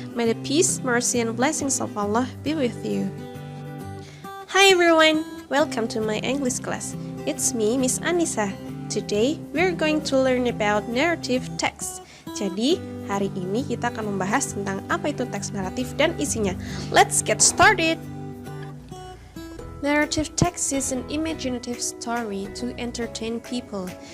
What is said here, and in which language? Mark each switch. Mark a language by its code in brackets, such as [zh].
[en] May the peace, mercy, and blessings of Allah be with you. Hi everyone, welcome to my English class. It's me, Miss Anissa. Today, we're going to learn about narrative text. [id] Jadi, hari ini kita akan membahas tentang apa itu teks naratif dan isinya. [en] Let's get started! Narrative text is an imaginative story to entertain people.